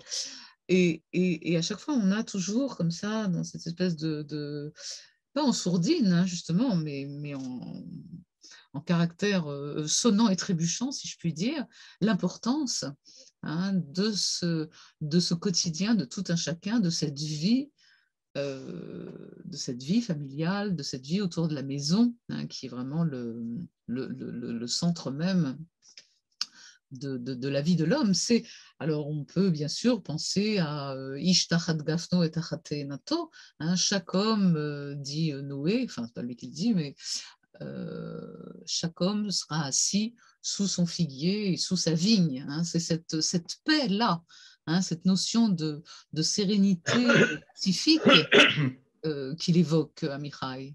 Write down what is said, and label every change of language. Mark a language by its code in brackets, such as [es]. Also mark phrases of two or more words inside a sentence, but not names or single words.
[fr] Et à chaque fois, on a toujours comme ça, dans cette espèce pas en sourdine, hein, justement, mais en caractère sonnant et trébuchant, si je puis dire, l'importance hein, de ce quotidien, de tout un chacun, de cette vie familiale, de cette vie autour de la maison, hein, qui est vraiment le centre même de la vie de l'homme. Alors on peut bien sûr penser à [he] איש תחת גפנו ותחת תאנתו, [fr] chaque homme, dit Noé, enfin c'est pas lui qui le dit, mais chaque homme sera assis sous son figuier et sous sa vigne. Hein, c'est cette paix-là, hein, cette notion de sérénité pacifique qu'il évoque Amichai.